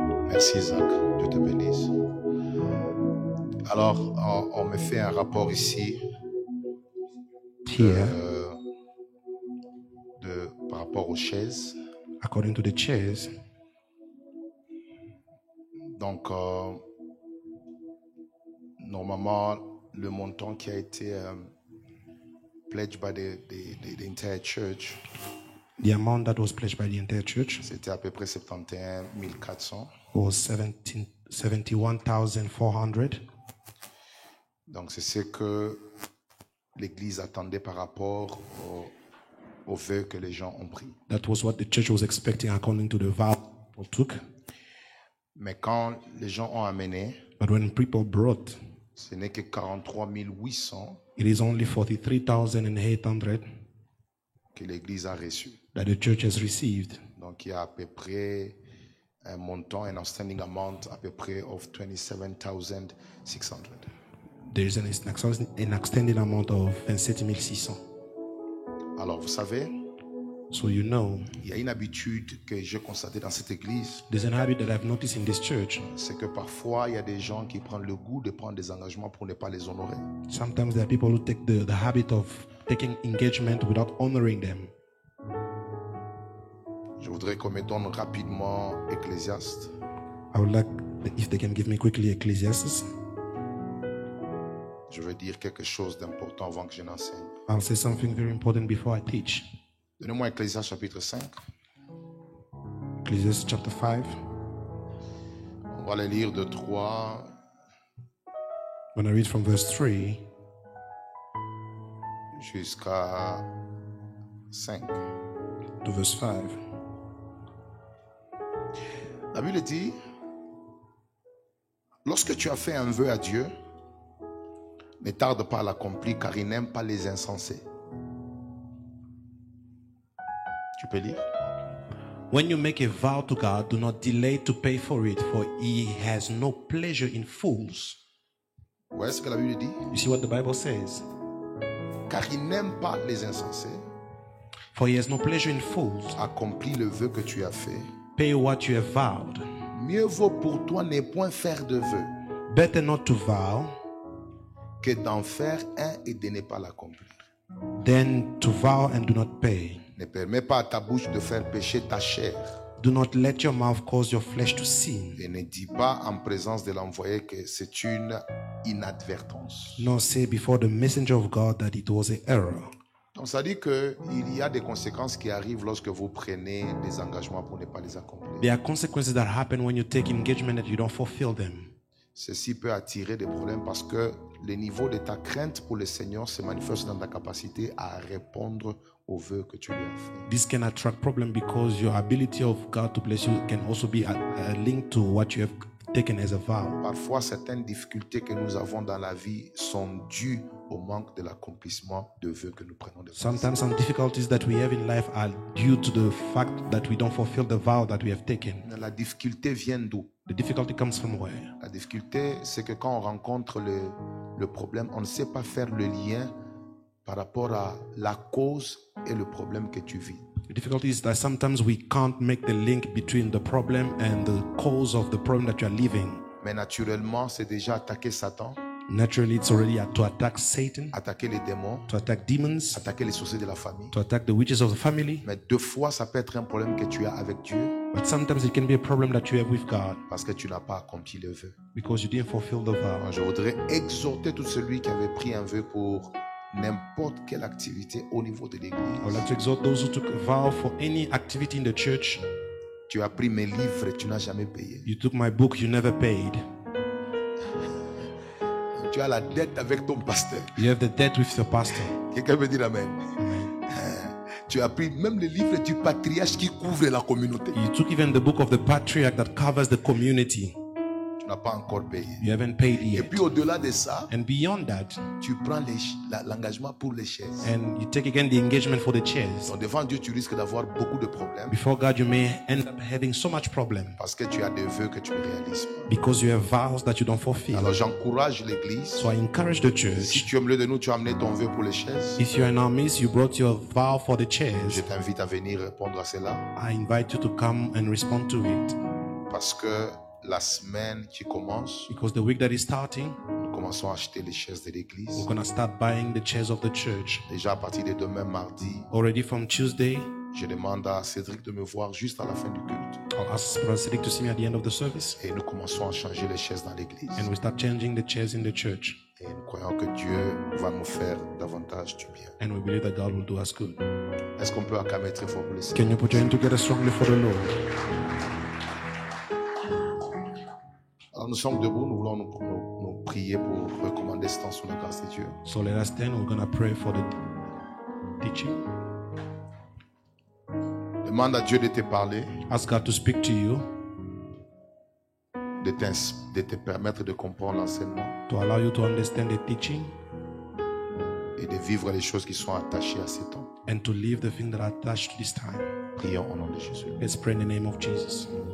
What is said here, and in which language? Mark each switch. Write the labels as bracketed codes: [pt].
[fr] Merci Isaac, Dieu te bénisse. Alors, on me fait un rapport ici [en] here, [fr] par rapport aux chaises. [en] according to the chairs. [fr] Donc, normalement, le montant qui a été [en] pledged by the entire church, The amount that was pledged by the entire church [fr] c'était à peu près 71 400. [en] was 71,400. [fr] Donc, c'est ce que l'Église attendait par rapport aux vœux que les gens ont pris. [en] That was what the church was expecting according to the vow people took. [fr] Mais quand les gens ont amené, [en] But when people brought, [fr] ce n'est que 43 800 [en] it is only 43,800 [fr] que l'Église a reçu. [en] that the church has received. [fr] Donc, il y a à peu près un montant, un [en] outstanding amount [fr] à peu près [en] of [fr] 27 600. [en] There is an extended amount of 27,600. [fr] Alors, vous savez, [en] So you know, [fr] il y a une habitude que j'ai constatée dans cette église, [en] there's an habit that I've noticed in this church. [fr] c'est que parfois, il y a des gens qui prennent le goût de prendre des engagements pour ne pas les honorer. [en] Sometimes there are people who take the habit of taking engagement without honoring them. [fr] Je voudrais qu'on me donne rapidement Ecclésiaste. [en] I would like if they can give me quickly Ecclesiastes. [fr] Je veux dire quelque chose d'important avant que je n'enseigne. [en] I'll say something very important before I teach. [fr] Donnez-moi Ecclésiaste chapitre 5. [en] Ecclesiastes chapter 5. [fr] On va le lire de 3 [en] When I read from verse 3 [fr] jusqu'à 5. [en] to verse 5. [fr] La Bible dit, lorsque tu as fait un vœu à Dieu, ne tarde pas à l'accomplir car il n'aime pas les insensés. Tu peux lire? [en] When you make a vow to God, do not delay to pay for it, for he has no pleasure in fools. [fr] Vous voyez ce que la Bible dit? [en] You see what the Bible says? [fr] Car il n'aime pas les insensés. [en] For he has no pleasure in fools. [fr] Accomplis le vœu que tu as fait. [en] Pay what you have vowed. [fr] Mieux vaut pour toi ne point faire de vœu [en] Better not to vow [fr] que d'en faire un et de ne pas l'accomplir. [en] than to vow and do not pay. [fr] Ne permets pas à ta bouche de faire pécher ta chair. [en] Do not let your mouth cause your flesh to sin. [fr] Et ne dis pas en présence de l'envoyé que c'est une inadvertance. [en] Nor say before the messenger of God that it was an error. [fr] Donc ça dit qu'il y a des conséquences qui arrivent lorsque vous prenez des engagements pour ne pas les accomplir. [en] There are consequences that happen when you take engagement that you don't fulfill them. [fr] Ceci peut attirer des problèmes parce que le niveau de ta crainte pour le Seigneur se manifeste dans ta capacité à répondre aux vœux que tu lui as fait. [en] This can attract problem because your ability of God to bless you can also be linked to what you have taken as a vow. [fr] Parfois, certaines difficultés que nous avons dans la vie sont dues au manque de l'accomplissement de vœux que nous prenons de [en] Sometimes some difficulties that we have in life are due to the fact that we don't fulfill the vow that we have taken. [fr] La difficulté vient d'où? [en] The difficulty comes from where? [fr] La difficulté, c'est que quand on rencontre le problème, on ne sait pas faire le lien par rapport à la cause et le problème que tu vis. [en] The difficulty is that sometimes we can't make the link between the problem and the cause of the problem that you are living. [fr] Mais naturellement, c'est déjà attaquer Satan, [en] Naturally, it's already to attack Satan, [fr] attaquer les démons, [en] to attack demons, [fr] attaquer les sorciers de la famille. [en] to attack the witches of the family. [fr] Mais deux fois, ça peut être un problème que tu as avec Dieu [en] But sometimes it can be a problem that you have with God [fr] parce que tu n'as pas accompli le vœu. [en] because you didn't fulfill the vow. [fr] Je voudrais exhorter tout celui qui avait pris un vœu pour n'importe quelle activité au niveau de [en] I would like to exhort those who took a vow for any activity in the church. [fr] Tu as pris mes livres et tu n'as jamais payé. [en] You took my book, you never paid. [fr] Tu as la dette avec ton pasteur. [en] You have the debt with your pastor. [fr] Quelqu'un peut dire Amen. Tu as pris même les livres du patriarche qui couvre la communauté. [en] You took even the book of the patriarch that covers the community. [fr] Tu n'as pas encore payé. [en] You haven't paid [fr] Et [en] yet. [fr] puis au-delà de ça, [en] And beyond that, [fr] tu prends l'engagement pour les chaises. [en] and you take again the engagement for the chairs. [fr] Donc devant Dieu, tu risques d'avoir beaucoup de problèmes [en] Before God, you may end up having so much problem [fr] parce que tu as des vœux que tu ne réalises pas. [en] because you have vows that you don't fulfill. [fr] Alors j'encourage l'église. [en] So I encourage the church. [fr] tu es au milieu de nous, tu as amené ton vœu pour les chaises. [en] If you're in our midst, you brought your vow for the [fr] Je [en] chairs. [fr] t'invite à venir répondre à cela [en] I invite you to come and respond to it [fr] parce que la semaine qui commence, [en] because the week that is starting, [fr] nous commençons à acheter les chaises de l'église. [en] We're going to start buying the chairs of the church. [fr] Déjà à partir de demain, mardi, [en] Already from Tuesday, [fr] je demande à Cédric de me voir juste à la fin du culte. [en] I'll ask Brother Cedric to see me at the end of the service. [fr] Et nous commençons à changer les chaises dans l'église. [en] And we start changing the chairs in the church. [fr] Et nous croyons que Dieu va nous faire davantage du bien. [en] And we believe that God will do us good. [fr] Est-ce qu'on peut acclamer très fort pour le [en] Can [fr] Seigneur? [en] you put your hand together strongly for the Lord? [fr] Alors nous sommes debout, nous voulons nous prier pour recommander ce temps sous la grâce de Dieu. [en] So let us stand. We're going to pray for the teaching. [fr] Demande à Dieu de te parler, [en] Ask God to speak to you, [fr] de te permettre de comprendre l'enseignement [en] to allow you to understand the teaching [fr] et de vivre les choses qui sont attachées à ces temps. [en] and to leave the things that are attached to this time. [fr] Prions au nom de Jésus. [en] Let's pray in the name of Jesus.